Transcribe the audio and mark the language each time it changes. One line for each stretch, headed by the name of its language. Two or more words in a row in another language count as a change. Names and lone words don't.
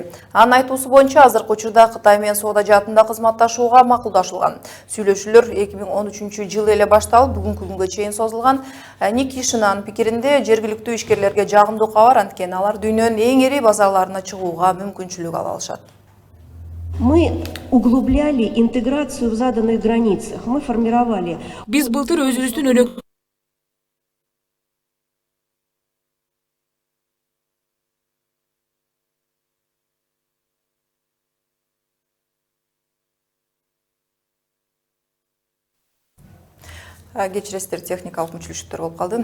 Kyrgyz: Анын айтуусу боюнча азыркы учурда Кытай менен соода жаатында кызматташууга макулдашылган. Сүйлөшүүлөр 2013 жылы эле башталып, бүгүнкү күнгө чейин созулган. Никишинанын пикиринде жергиликтүү ишкерлерге жагымдуу кабар, анткени алар дүйнөнүн эң ири базарларына чыгууга мүмкүнчүлүк ала алышат.
Russian: Мы углубляли интеграцию в заданных границах. Мы формировали.
Kyrgyz: Биз былтыр өзүбүздүн өнөк Кечиресиздер, техникалык мүчүлүштөр болуп калды.